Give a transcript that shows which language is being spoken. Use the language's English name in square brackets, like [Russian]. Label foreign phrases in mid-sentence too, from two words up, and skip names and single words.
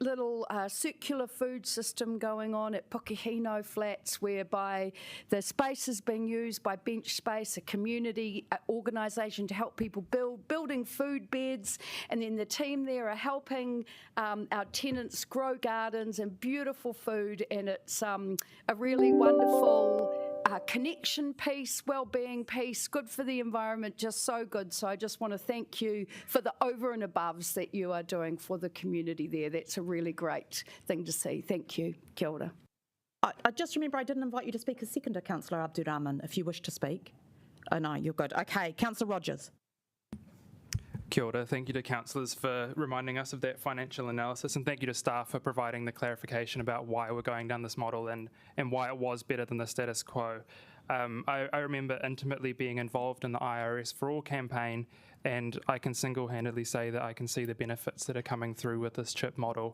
[English] little circular food system going on at Pukehino Flats, whereby the space is being used by Bench Space, a community organisation to help people building food beds, and then the team there are helping our tenants grow gardens and beautiful food, and it's a really wonderful connection piece, well-being piece, good for the environment, just so good. So I just want to thank you for the over and above that you are doing for the community there. That's a really great thing to see. Thank you. [Māori] Kia ora. [English] I just remember I didn't invite you to speak as seconder, Councillor Abdurrahman, if you wish to speak. Oh, no, you're good. Okay, Councillor Rogers. [Māori] Kia ora. [English] Thank you to councillors for reminding us of that financial analysis, and thank you to staff for providing the clarification about why we're going down this model and why it was better than the status quo. I remember intimately being involved in the IRS for All campaign, and I can single-handedly say that I can see the benefits that are coming through with this CHIP model.